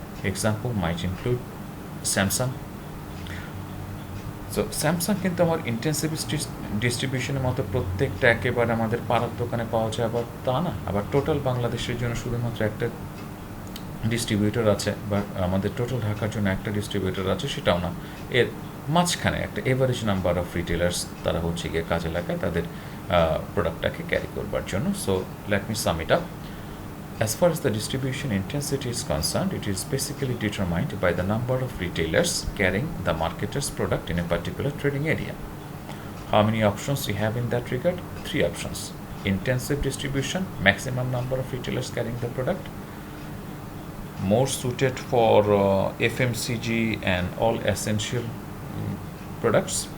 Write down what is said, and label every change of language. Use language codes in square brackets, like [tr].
[en] Example might include Samsung. [bn] So Samsung কিন্তু আমার intensive ডিস্ট্রিবিউশনের মতো প্রত্যেকটা একেবারে আমাদের পাড়ার দোকানে পাওয়া যায় আবার তা না, আবার টোটাল বাংলাদেশের জন্য শুধুমাত্র একটা ডিস্ট্রিবিউটর আছে, বা আমাদের টোটাল ঢাকার জন্য একটা ডিস্ট্রিবিউটর আছে সেটাও না, এর মাঝখানে একটা [en] average number of retailers [bn] তারা হচ্ছে গিয়ে কাজে লাগায় তাদের প্রোডাক্টটাকে ক্যারি করবার জন্য. [en] So let me sum it up. As far as the distribution intensity is concerned, it is basically determined by the number of retailers carrying the marketer's product in a particular trading area. How many options we have in that regard? 3 options. Intensive distribution, maximum number of retailers carrying the product, more suited for FMCG and all essential products.